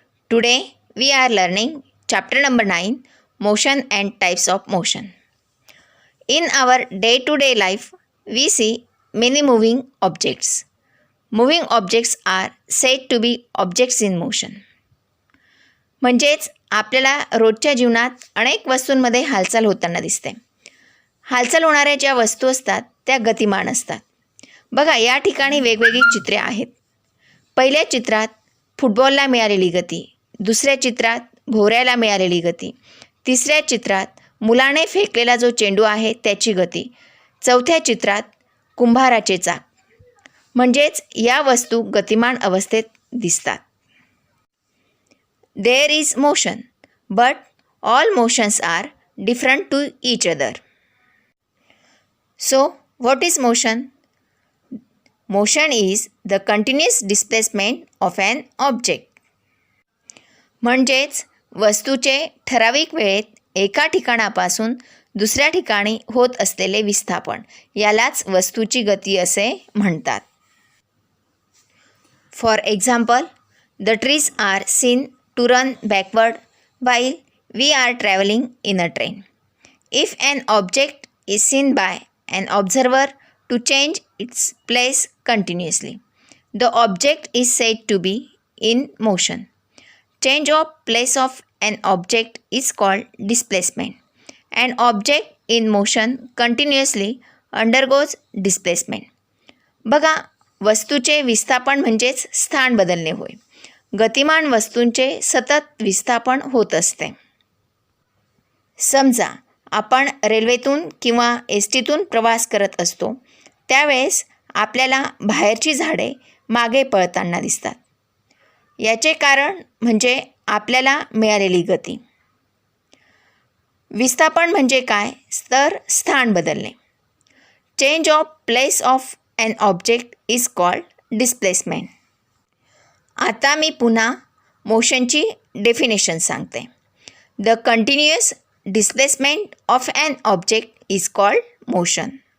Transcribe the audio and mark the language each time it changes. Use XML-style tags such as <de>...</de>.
<en>Today we are learning chapter number 9, Motion and Types of Motion. In our day-to-day life, we see many moving objects. Moving objects are said to be objects in motion.</en> <mr>म्हणजेच आपल्याला रोजच्या जीवनात अनेक वस्तूंमध्ये हालचाल होताना दिसते. हालचाल होणाऱ्या ज्या वस्तू असतात त्या गतिमान असतात. बघा, या ठिकाणी वेगवेगळी चित्रे आहेत. पहिल्या चित्रात फुटबॉलला मिळालेली गती, दुसऱ्या चित्रात भोवऱ्याला मिळालेली गती, तिसऱ्या चित्रात मुलाने फेकलेला जो चेंडू आहे त्याची गती, चौथ्या चित्रात कुंभाराचे चाक. म्हणजेच या वस्तू गतिमान अवस्थेत दिसतात.</mr> <en>There is motion, but all motions are different to each other. So, what is motion? Motion is the continuous displacement of an object.</en> <mr>म्हणजेच वस्तूचे ठराविक वेळेत एका ठिकाणापासून दुसऱ्या ठिकाणी होत असलेले विस्थापन, यालाच वस्तूची गती असे म्हणतात.</mr> <en>For example, the trees are seen to run backward while we are traveling in a train. If an object is seen by an observer to change its place continuously, the object is said to be in motion. Change of place of an object is called displacement. An object in motion continuously undergoes displacement.</en> <mr>बघा, वस्तूचे विस्थापन म्हणजेच स्थान बदलणे होय. गतिमान वस्तूंचे सतत विस्थापन होत असते. समजा आपण रेल्वेतून किंवा एस टीतून प्रवास करत असतो, त्यावेळेस आपल्याला बाहेरची झाडे मागे पळताना दिसतात. याचे कारण म्हणजे आपल्याला मिळालेली गती. विस्थापन म्हणजे काय? तर स्थान बदलणे.</mr> <en>Change of place of an object is called displacement.</en> <mr>आता मी पुन्हा मोशनची डेफिनेशन सांगते.</mr> <en>The continuous displacement of an object is called motion.</en>